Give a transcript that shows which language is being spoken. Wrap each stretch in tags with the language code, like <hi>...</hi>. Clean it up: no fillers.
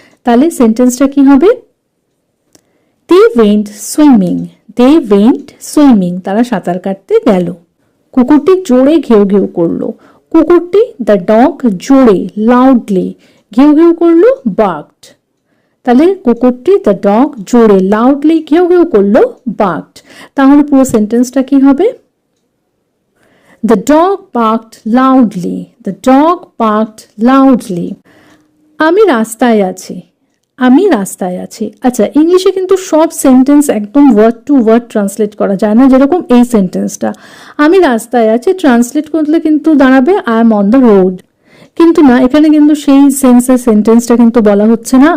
<bn>তাহলে সেন্টেন্সটা কি হবে?</bn> <en>they went swimming, they went swimming,</en> <bn>তারা সাঁতার কাটতে গেল। কুকুরটি জোরে ঘেউ ঘেউ করলো, কুকুরটি</bn> <en>the dog</en> <bn>জোরে লাউডলি ঘেউ ঘেউ করলো, বার্কড। তাহলে কুকুরটি</bn> <en>the dog</en> <bn>জোরে লাউডলি ঘেউ ঘেউ করলো, বার্কড। তাহলে পুরো সেন্টেন্সটা কি হবে?</bn> <en>The dog barked loudly, the dog barked loudly.</en> <bn>আমি রাস্তায় আছি, আমি রাস্তায় আছি। আচ্ছা, ইংলিশে কিন্তু সব সেন্টেন্স একদম</bn> <en>word to word</en> <bn>ট্রান্সলেট করা যায় না। যেরকম এই সেন্টেন্সটা আমি রাস্তায় আছি, ট্রান্সলেট করলে কিন্তু দাঁড়াবে</bn> <en>I am on the road.</en> <bn>কিন্তু না, এখানে কিন্তু সেই সেন্সের সেন্টেন্সটা কিন্তু বলা হচ্ছে না।</bn>